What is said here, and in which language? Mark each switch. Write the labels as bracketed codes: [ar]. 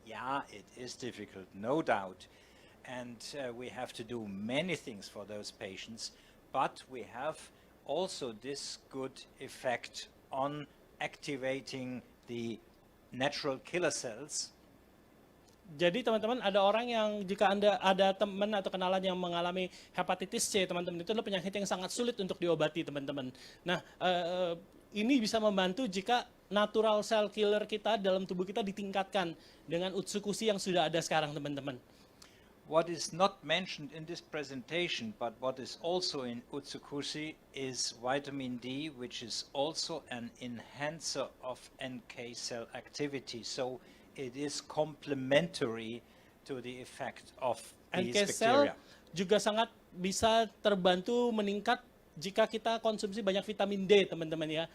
[en] Yeah, it is difficult, no doubt. And we have to do many things for those patients, but we have also this good effect on activating the natural killer cells. [id] Jadi teman-teman, ada orang yang jika Anda ada teman atau kenalan yang mengalami hepatitis C, teman-teman, itu adalah penyakit yang sangat sulit untuk diobati, teman-teman. Nah, ini bisa membantu jika [en] natural cell killer [id] kita dalam tubuh kita ditingkatkan dengan Utsukushi yang sudah ada sekarang, teman-teman. [en] What is not mentioned in this presentation, but what is also in Utsukushi is vitamin D, which is also an enhancer of NK cell activity. So it is complementary to the effect of these NK cell bacteria. [id] juga sangat bisa terbantu meningkat jika kita konsumsi banyak vitamin D, teman-teman ya.